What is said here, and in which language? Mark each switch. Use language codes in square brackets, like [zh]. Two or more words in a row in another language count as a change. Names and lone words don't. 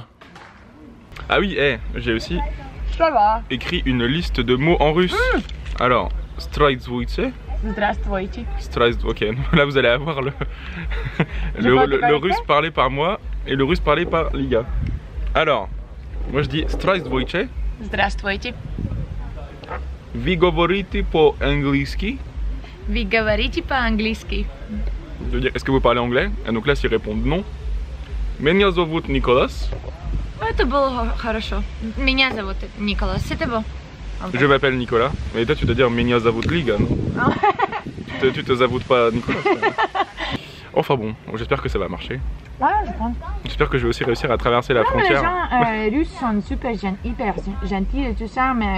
[fr] Ah oui, j'ai aussi écrit une liste de mots en russe. Alors, [ru] Zdravствуйте. Здравствуйте. [fr] Ok, là vous allez avoir le russe parlé par moi et le russe parlé par Liga. Alors, moi je dis Здравствуйте. Здравствуйте. [ru] Вы говорите по-английски? Вы говорите по-английски. [fr] Je veux dire, est-ce que vous parlez anglais? Et donc là, s'ils répondent non. [ru] Меня зовут Николас. Это было хорошо. Меня зовут Николас. [fr] C'est bon. Je m'appelle Nicolas. Mais toi, tu dois dire [ru] Меня зовут Liga, [fr] non? Tu te zavoutes pas, Nicolas. Enfin bon, j'espère que ça va marcher. Ouais, je pense. J'espère que je vais aussi réussir à traverser la frontière. Les gens russes sont super hyper gentils et tout ça, mais